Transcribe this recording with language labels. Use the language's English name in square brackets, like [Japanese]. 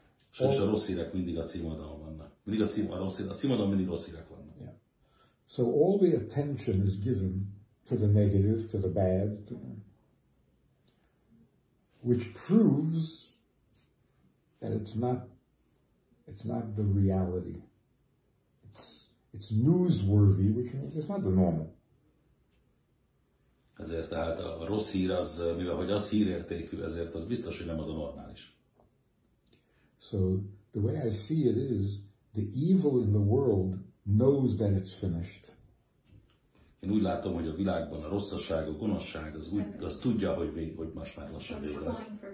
[Hungarian] Sajnos a rossz hírek mindig a címoldalon vannak. A címoldalon mindig rossz hírek vannak. [English] Yeah. So all the attention is given to the negative, to the bad, which proves that it's not the reality. It's newsworthy, which means it's not the normal. [Hungarian] Ezért tehát a rossz hír az, mivel hogy az hírértékű, ezért az biztos, hogy nem az a normális. [English] So the way I see it is, the evil in the world knows that it's finished. [Hungarian] Én úgy látom, hogy a világban a rosszasság, a gonoszság, az tudja, hogy most már lassan vége lesz.